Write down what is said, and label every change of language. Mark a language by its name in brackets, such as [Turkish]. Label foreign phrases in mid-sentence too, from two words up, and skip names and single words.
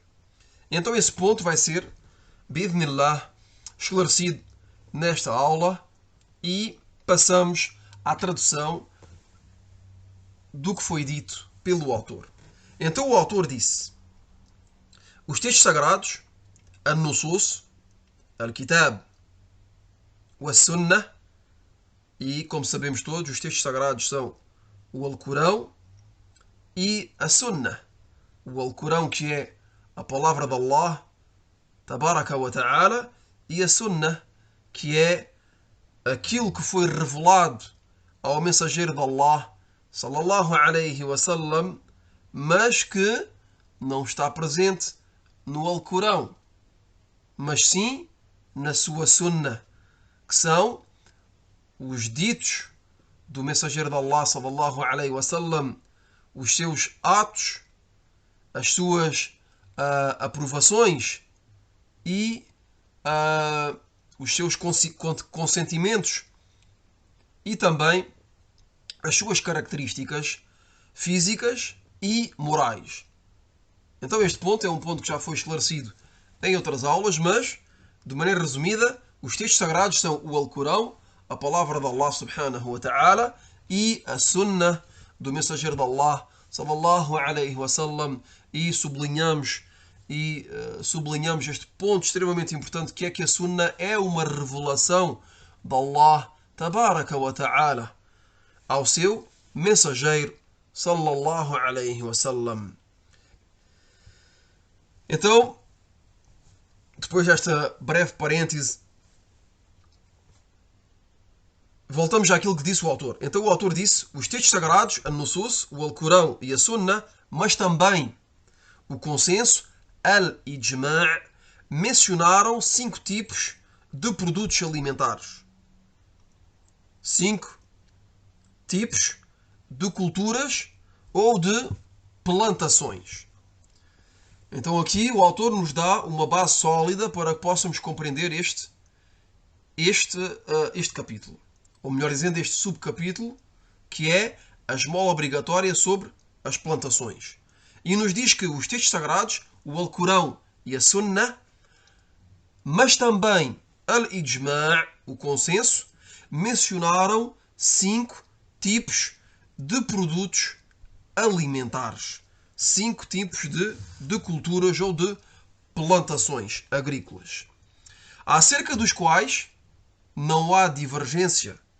[Portuguese] Então esse ponto vai ser, bi'idhnillah, esclarecido nesta aula e passamos à tradução do que foi dito pelo autor. Então o autor disse: os textos sagrados, [Arabic] النصوص، الكتاب, [Portuguese] o sunnah, e como sabemos todos, os textos sagrados são o Alcorão e a Sunnah. O Alcorão, que é a palavra de Allah, [Arabic] تبارك وتعالى, [Portuguese] e a Sunnah, que é aquilo que foi revelado ao mensageiro de Allah, [Arabic] صلى الله عليه وسلم, [Portuguese] mas que não está presente no Alcorão, mas sim na sua Sunnah, que são os ditos do mensageiro de Allah, [Arabic] صلى الله عليه وسلم, [Portuguese] os seus atos, as suas aprovações e os seus consentimentos e também as suas características físicas e morais. Então este ponto é um ponto que já foi esclarecido em outras aulas, mas, de maneira resumida, os textos sagrados são o Alcorão, a palavra de Allah [Arabic] سبحانه وتعالى, [Portuguese] e a Sunnah do mensageiro de Allah, [Arabic] صلى الله عليه وسلم, [Portuguese] e sublinhamos este ponto extremamente importante, que é que a Sunnah é uma revelação de Allah, [Arabic] تبارك وتعالى, [Portuguese] ao seu mensageiro, [Arabic] صلى الله عليه وسلم. [Portuguese] Então, depois desta breve parêntese, voltamos àquilo que disse o autor. Então o autor disse: os textos sagrados, an-nusus, o Alcorão e a Sunnah, mas também o consenso, al-ijma', mencionaram 5 tipos de produtos alimentares. 5 tipos de culturas ou de plantações. Então aqui o autor nos dá uma base sólida para que possamos compreender este capítulo. Ou melhor dizendo, este subcapítulo, que é a esmola obrigatória sobre as plantações. E nos diz que os textos sagrados, o Alcorão e a Sunnah, mas também al-ijma', o consenso, mencionaram 5 tipos de produtos alimentares. 5 tipos de culturas ou de plantações agrícolas, acerca dos quais não há divergência.